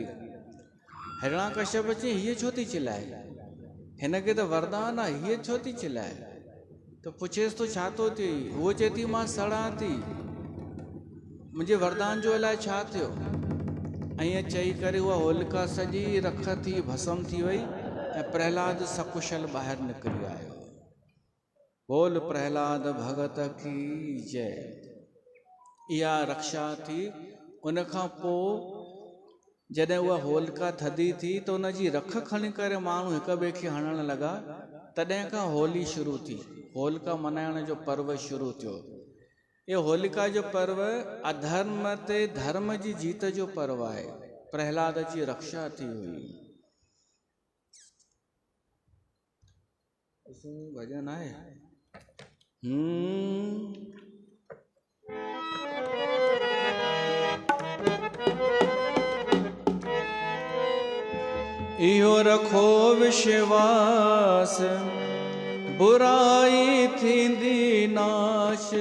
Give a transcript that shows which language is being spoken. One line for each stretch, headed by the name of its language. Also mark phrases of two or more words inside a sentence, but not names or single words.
Sindhi: हिरणाकश्यप चई हीअ छो थी चिल्लाए हिनखे त वरदान आहे हीअ छो थी चिल्लाए। त पुछेसि तो छा थो थिए। उहो चए थी मां सड़ां थी मुंहिंजे वरदान जो अलाए छा थियो। ईअं चई करे उहा होलिका सॼी रख थी भस्म थी वई ऐं प्रहलाद सकुशल ॿाहिरि निकिरी आयो।
Hindi: बोल प्रहलाद भगत की जय।
Sindhi: इहा रक्षा थी। उन खां पोइ जॾहिं उहा होलिका थधी थी त उन जी रख खणी करे माण्हू हिक ॿिए खे हणण लॻा। तॾहिं खां होली शुरू थी। होलिका मल्हाइण जो पर्व शुरू थियो। इहो होलिका जो पर्व अधर्म ते धर्म जी जीत जो पर्व आहे। प्रहलाद जी रक्षा थी हुई। भॼन आहे इहो रखो विश्वास बुराई थींदी नाश।